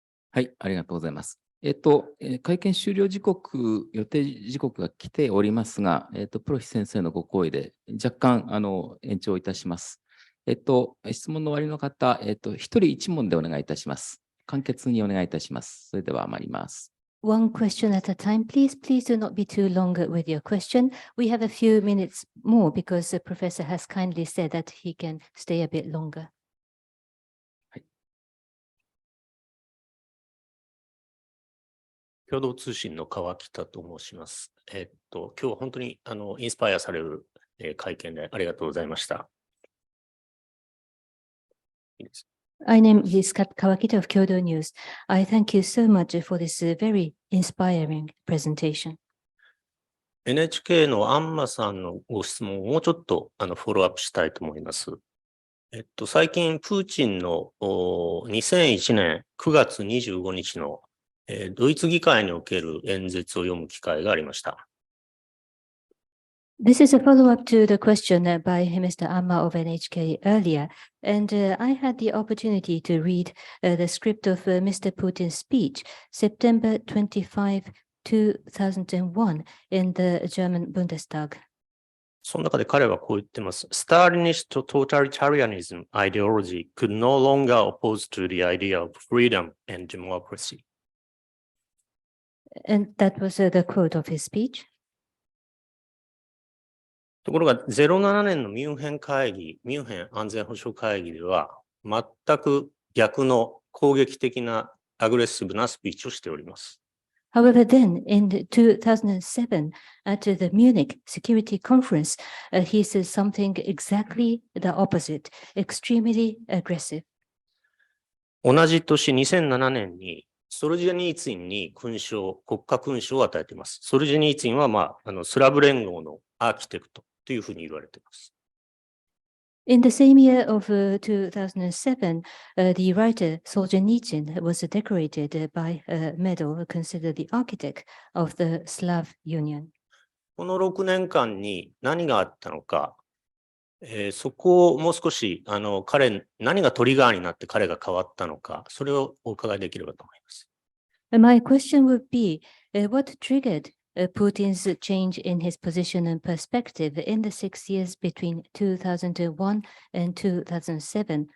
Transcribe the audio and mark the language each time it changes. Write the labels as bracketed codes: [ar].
[ja] はい、ありがとうございます。会見終了時刻、予定時刻が来ておりますが、プロヒ先生のご好意で若干延長いたします。質問の終わりの方、一人一問でお願いいたします。簡潔にお願いいたします。それでは参ります。 [en] One question at a time, please. Please do not be too long with your question. We have a few minutes more because the professor has kindly said that he can stay a bit longer. [ja] 共同通信の川北と申します。今日は本当にインスパイアされる会見でありがとうございました。 [en] My name is Kawakita of Kyodo News. I thank you so much for this very inspiring presentation. [ja] NHK のアンマさんのご質問をもうちょっとフォローアップしたいと思います。最近、プーチンの2001年9月25日のドイツ議会における演説を読む機会がありました。 [en] This is a follow-up to the question by Mr. Amma of NHK earlier, and I had the opportunity to read the script of Mr. Putin's speech, September 25, 2001, in the German Bundestag. [ja] その中で彼はこう言ってます。 [en] Stalinist totalitarianism ideology could no longer oppose to the idea of freedom and democracy. And that was the quote of his speech. [ja] ところが07年のミュンヘン安全保障会議では全く逆の攻撃的なアグレッシブなスピーチをしております。 [en] However, then in 2007 at the Munich Security Conference, he said something exactly the opposite, extremely aggressive. [ja] 同じ年2007年にソルジェニーツィンに国家勲章を与えています。ソルジェニーツィンは、スラブ連合のアーキテクトというふうに言われています。 [en] In the same year of 2007, the writer Solzhenitsyn was decorated by a medal considered the architect of the Slav Union. [ja] この6年間に何があったのか、そこをもう少し何がトリガーになって彼が変わったのか、それをお伺いできればと思います。 [en] My question would be, what triggered Putin's change in his position and perspective in the 6 years between 2001 and 2007?